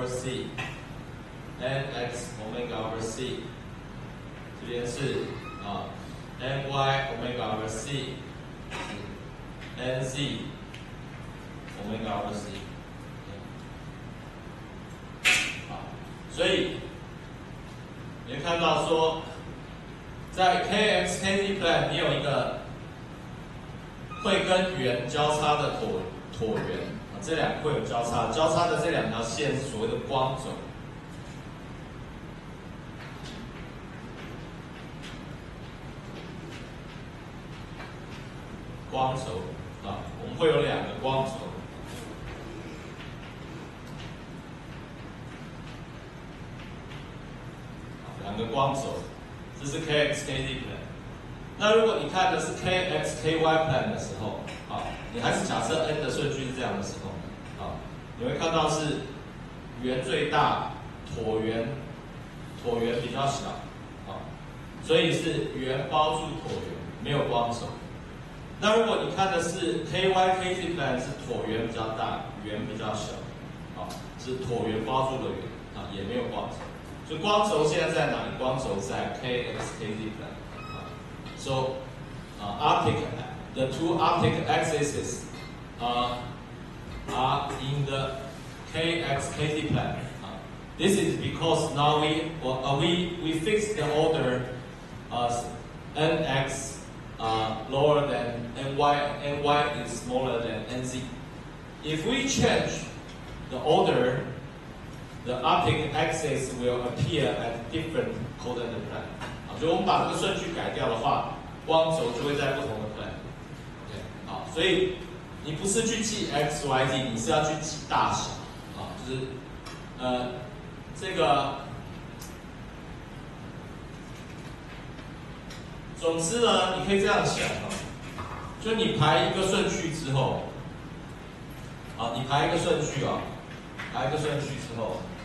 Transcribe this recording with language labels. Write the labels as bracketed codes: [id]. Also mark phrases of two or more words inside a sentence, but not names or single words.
[en] c nx omega over c [zh] 这边是 [en] ny omega over c nc omega over c [zh] 好，所以你会看到说在 [en] kx kz plan [zh] 你有一个会跟圆交叉的椭圆，这两个会有交叉，交叉的这两条线是所谓的光轴。光轴啊，我们会有两个光轴。两个光轴，这是 [en] kx kz plan。 [zh] 那如果你看的是 [en] kx ky plan [zh] 的时候，你还是假设 n 的顺序是这样的时候，你会看到是圆最大，椭圆比较小，所以是圆包住椭圆，没有光轴。那如果你看的是 [en] ky kz plan [zh] 是椭圆比较大，圆比较小，是椭圆包住的圆，也没有光轴。所以光轴现在在哪里？光轴在 [en] kx kz plan。 So the two optic axes are in the kx kz plan. This is because now we fix the order as nx lower than ny is smaller than nz. If we change the order, the optic axis will appear at different coordinate plane. [zh] 就我们把这个顺序改掉的话，光轴就会在不同的 plane。OK， 好，所以你不是去记 x y z， 你是要去记大小。啊，就是这个。总之呢，你可以这样想啊，就你排一个顺序之后，啊，你排一个顺序啊，排一个顺序之后，